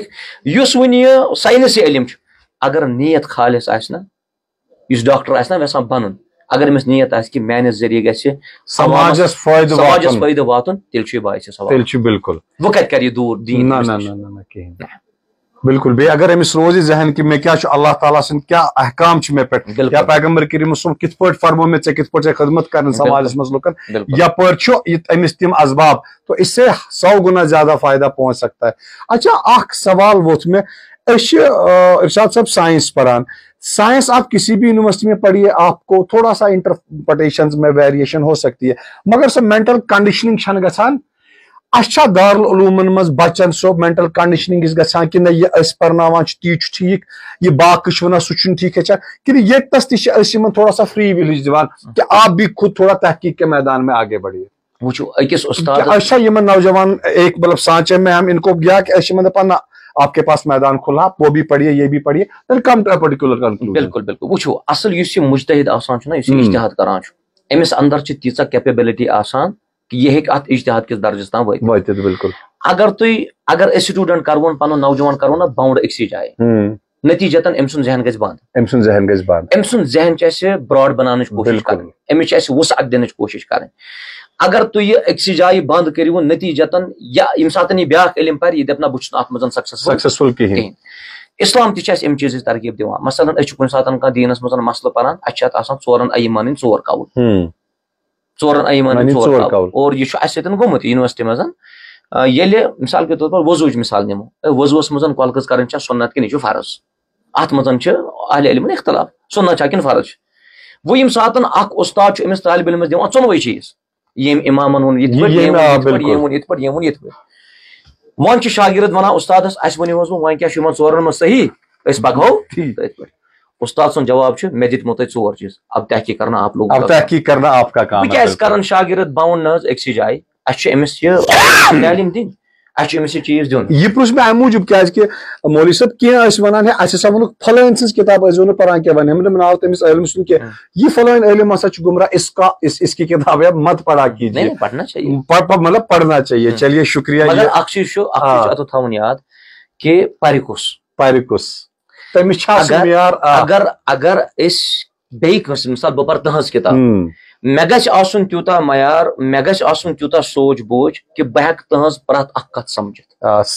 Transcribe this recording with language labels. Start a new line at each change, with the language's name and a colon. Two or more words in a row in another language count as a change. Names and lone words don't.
Kashmiri: یُس وۄنۍ یہِ ساینسی علم چھُ اگر نیت خالص آسہِ نہ یُس ڈاکٹر آسہِ نہ یژھان بنُن اگر أمِس نیت آسہِ کہِ میانہِ ذٔریعہٕ گژھِ سماجس فٲیدٕ واتُن تیٚلہِ چھُ یہِ باعثِ ثواب. بالکل. وۄنۍ کتہِ کرِ یہِ دوٗر دیٖن. بالکل. بیٚیہِ اگر أمِس روزِ ذہن کہِ مےٚ کیاہ چھُ اللہ تعالیٰ سٕنٛدۍ کیاہ احکام چھِ مےٚ پٮ۪ٹھ یا پیغمبر کریٖم صٲب کِتھ پٲٹھۍ فرمو مےٚ ژےٚ کِتھ پٲٹھۍ چھےٚ خدمت کرٕنۍ سماجس منٛز لُکن یپٲرۍ چھُ أمِس تِم اسباب
Urdu: تو اس سے 100 گنا زیادہ فائدہ پہنچ سکتا ہے.
Kashmiri: اچھا اکھ سوال ووٚتھ مےٚ أسۍ چھِ ارشاد صٲب سائنس پران.
Urdu: سائنس آپ کسی بھی یونیورسٹی میں پڑھیے آپ کو تھوڑا سا انٹرپریٹیشن میں ویریشن ہو سکتی ہے مگر سۄ
English: mental conditioning
Kashmiri: چھنہٕ گژھان. اَسہِ چھا دارالعلوٗمن منٛز بچن سۄ
English: mental conditioning
Kashmiri: گژھان کِنہٕ یہِ أسۍ پرناوان چھِ تی چھُ ٹھیٖک یہِ باقٕے چھِ وَنان سُہ چھُنہٕ ٹھیٖک ہیٚچھان کِنہٕ ییٚتنس تہِ چھِ أسۍ یِمن تھوڑا سا فری وِلٕج دِوان
Urdu: کہ آپ بھی خود تھوڑا تحقیق کے میدان میں آگے بڑھیے.
Kashmiri: وٕچھو أکِس اُستاد أسۍ چھا یِمن نوجوان
Urdu: ایک مطلب سانچے میں ہم ان کو گیا
Kashmiri: کہ أسۍ یِمن دپان نہ
Urdu: آپ کے پاس میدان کھلا وہ بھی پڑھیے یہ بھی پڑھیے
English: then come to a particular conclusion.
Kashmiri: بالکل بالکل. وٕچھو اصل یُس یہِ مُجتہد آسان چھُنہ یُس یہِ اجتہاد کران چھُ أمِس اندر چھِ تیٖژاہ کیپیبلٹی آسان کہ یہِ ہیٚکہِ اتھ اجتہاد کِس درجس تام وٲتِتھ. بالکل. اگر أسۍ سٹوٗڈنٹ کرون پنُن نوجوان کرون نہ باوُنڈ أکسٕے جایہِ نتیٖجتن أمۍ سُنٛد ذہن گژھِ بنٛد. أمۍ سُنٛد ذہن چھِ اَسہِ براڈ بناونٕچ کوٗشش کرٕنۍ أمِس چھِ اَسہِ وُسعت دِنٕچ کوٗشش کرٕنۍ. اگر تُہۍ یہِ أکسٕے جایہِ بنٛد کٔرِو نتیٖجتن یا ییٚمہِ ساتہٕ یہِ بیاکھ علم پرِ یہِ دپہِ نہ بہٕ چھُس نہٕ اتھ منٛز سکسیسفل کِہینۍ اسلام تہ ام چیز ترغیب دِوان مثلاً أسۍ چھِ کُنہِ ساتہٕ کانٛہہ دیٖنس منٛز مسلہٕ پران اَسہِ چھِ اتھ آسان ژورن ائمن ہٕنٛدۍ ژور قول ژورن ائمن ہٕنٛدۍ ژور قول اور یہِ چھُ اَسہِ سۭتۍ گوٚمُت یونیورسٹی منٛز ییٚلہِ
Urdu: مثال کے طور پر
Kashmiri: وضوٗچ مثال نِمو وضوٗوس منٛز کۄلہٕ کٔژ کرٕنۍ چھا سُنت کِنہٕ یہِ چھُ فرض اتھ منٛز چھِ اہلِ علمن اختلاف سُنت چھا کِنہٕ فرض چھُ وۄنۍ ییٚمہِ ساتہٕ اکھ اُستاد چھُ أمِس طالبہِ علمس دِوان ژۄنوَے چیٖز ییٚمۍ اِمامن ووٚن یِتھ پٲٹھۍ ییٚمۍ ووٚن یِتھ پٲٹھۍ ییٚمۍ ووٚن یِتھ پٲٹھۍ وۄنۍ چھُ شاگرد ونان اُستادس اَسہِ ؤنِو حظ وۄنۍ کیاہ چھُ یِمن ژورن منٛز صحیح أسۍ پکہو تٔتھۍ پٲٹھۍ استاد سُنٛد جواب چھُ مےٚ دِتمو تۄہہِ ژور چیٖز
Urdu: اب تحقیق کرنا آپ لوگ
Kashmiri: بہٕ کیازِ کرن شاگرد باوُن نہ حظ أکسٕے جایہِ اَسہِ چھُ أمِس یہِ تعلیٖم دِنۍ اَسہِ چھُ أمِس یہِ چیٖز دیُن یہ پرٛوژھ مےٚ اَمہِ موٗجوٗب کیازِ کہِ مولوی صٲب کینٛہہ ٲسۍ ونان ہے اَسہِ ہسا ووٚنُکھ فلٲنۍ سٕنٛز کِتاب ٲسۍزیو نہٕ پران کینٛہہ وۄنۍ نِمہٕ ناو تٔمِس عٲلِم سُنٛد کینٛہہ یہِ فلٲنۍ عٲلِم ہسا چھُ گمراہ
Urdu: اس کی کتاب ہے مت پڑھا کیجیے مطلب پڑھنا چاہیے چلیے شکریہ
Kashmiri: مگر اکھ چیٖز چھُ اتھ تھاوُن یاد کہِ پرِ کُس تٔمِس چھا سُہ معیار اگر أسۍ بیٚیہِ کٲنٛسہِ مثال بہٕ پرٕ تٕہٕنٛز کِتاب مےٚ گژھِ آسُن تیوٗتاہ معیار مےٚ گژھِ آسُن تیوٗتاہ سونچ بوٗجھ کہِ بہٕ ہٮ۪کہٕ تٕہٕنٛز پرٛٮ۪تھ اکھ کتھ سمجھِتھ